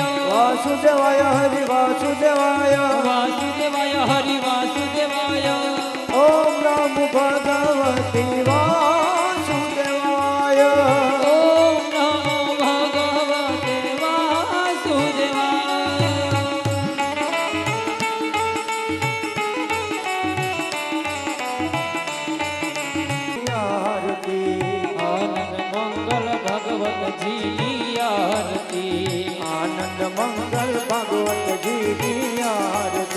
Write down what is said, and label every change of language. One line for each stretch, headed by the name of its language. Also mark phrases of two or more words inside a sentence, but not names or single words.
Sanskrit: वासुदेवाय हरि वासुदेवाय. वासुदेवाय हरि वासुदेवाय. ओम नमो भगवते वासुदेवाय. ओम नमो भगवते वासुदेवाय.
Hindi: आरती आनंद मंगल भगवत जी की आरती. आनंद मंगल भगवत जी की आरती.